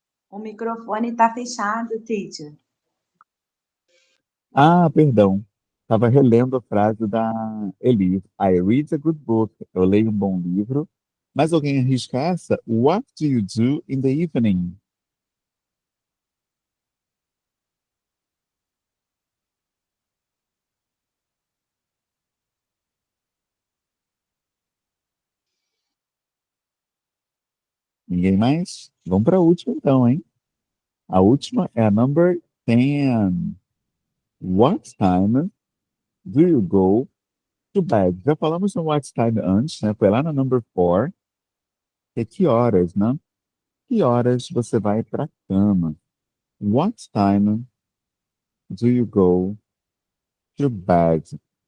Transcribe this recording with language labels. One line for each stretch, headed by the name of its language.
Portuguese: O microfone está fechado, teacher. Ah, perdão. Estava relendo a frase da Elise.
English: I read a good book.
Portuguese: Eu leio um bom livro. Mas alguém arrisca essa?
English: What do you do in the evening?
Portuguese: Ninguém mais? Vamos para a última então, hein? A última é a number 10.
English: What time do you go to bed?
Portuguese: Já falamos no what time antes, né? Foi lá na number 4. Que horas, né? Que horas você vai para cama?
English: What time do you go to bed?